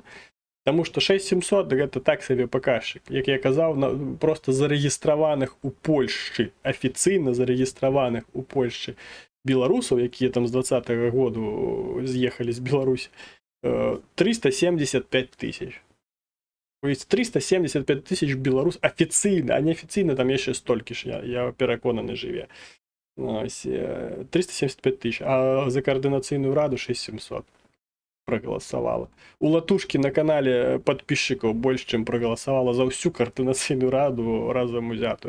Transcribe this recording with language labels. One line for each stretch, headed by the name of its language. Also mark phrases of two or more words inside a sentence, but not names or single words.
Belarusian: Таму што 6700 гэта так сабе паказчык. Як я казаў, проста зарэгістраваных у Польшчы, афіцыйна зарэгістраваных у Польшчы беларусаў, якія там з 20-го году з'ехалі з Беларусі, 375 000.
Russian: То есть
Ukrainian: 375 тысяч белорус офіційно, а неофіційно там є ще стільки ж, я переконаний живе. Ось, 375 тысяч, а за координаційну раду 6700 проголосовало. У Латушки на каналі підписчиків більше, чим проголосувало за всю координаційну раду разом узяту.